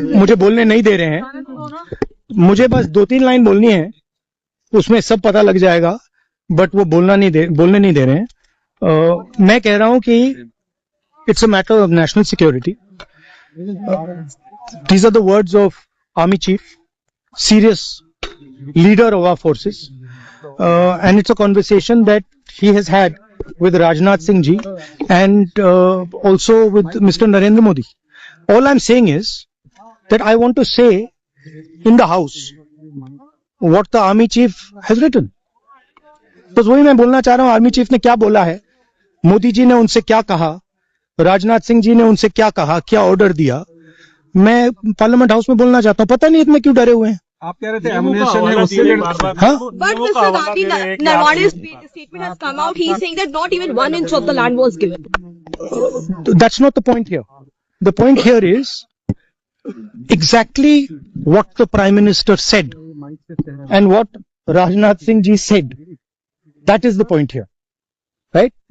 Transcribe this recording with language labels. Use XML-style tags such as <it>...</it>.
<hi>मुझे बोलने नहीं दे रहे हैं। मुझे बस 2-3 लाइन बोलनी है, उसमें सब पता लग जाएगा, बट वो बोलने नहीं दे रहे हैं। मैं कह रहा हूं कि</hi> <en>It's a matter of national security. These are the words of Army Chief, serious leader of our forces, and it's a conversation that he has had with Rajnath Singh ji and also with Mr. Narendra Modi. All I'm saying is that I want to say in the House what the Army Chief has written.</en> <hi>बस वही मैं बोलना चाह रहा हूँ, army chief ने क्या बोला है, मोदी जी ने उनसे क्या कहा, राजनाथ सिंह जी ने उनसे क्या कहा, क्या ऑर्डर दिया, मैं पार्लियामेंट हाउस में बोलना चाहता हूँ। पता नहीं इतने क्यों डरे हुए हैं। आप कह रहे थे एमुनेशन है उससे हाँ?</hi> <en>But Mr. Gandhi, Narwane's statement has come out. He's saying that not even 1 inch of the land was given. That's not the point here. The point here is exactly what the Prime Minister said and what Rajnath Singh ji said. That is the point here. Right?</en>